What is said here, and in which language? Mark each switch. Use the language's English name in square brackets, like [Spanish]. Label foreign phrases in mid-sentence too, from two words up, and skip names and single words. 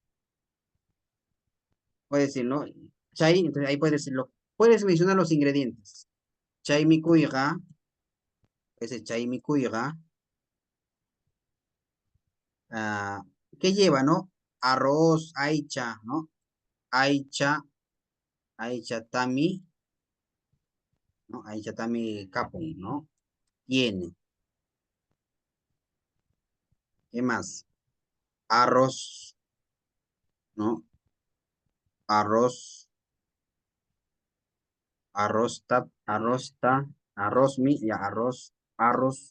[Spanish] Puede decir, ¿no? Chay, entonces ahí puedes decirlo, puedes mencionar los ingredientes. [Quechua] Chay mi cuiga, [Spanish] ese [Quechua] chay mi cuiga, [Spanish] ah, ¿qué lleva, no? Arroz, aicha, ¿no? Aicha, [Quechua] aicha tami, [Spanish] ¿no? [Quechua] Aicha tami capun, [Spanish] ¿no? Tiene. ¿Qué más? Arroz, ¿no? Arroz, arroz mi, ya, arroz.